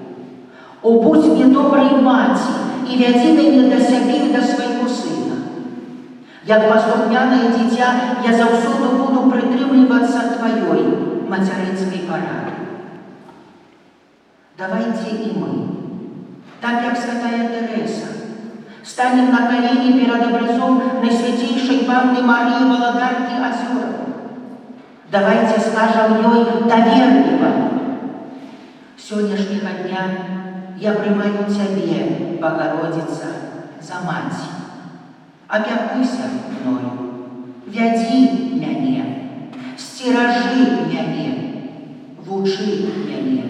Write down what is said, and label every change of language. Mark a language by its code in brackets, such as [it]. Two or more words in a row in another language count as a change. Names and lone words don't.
[be] Будзь мне добрай маці і вядзі мяне да сябе і да свайго сына. Як паслухмянае дзіця, я заўсёды буду прытрымлівацца тваёй мацярынскай парады. [ru] Давайте и мы, [be] так як святая Тэрэза, [ru] станем на колени перед образом Наисвятейшей Панны Марии Валадарки Озёра. Давайте скажем ей доверливо: [be] сённяшняга дня я прымаю Цябе, Богородица, за мать. Опякуйся мною, вядзі мяне, сцеражы мяне, вучы мяне.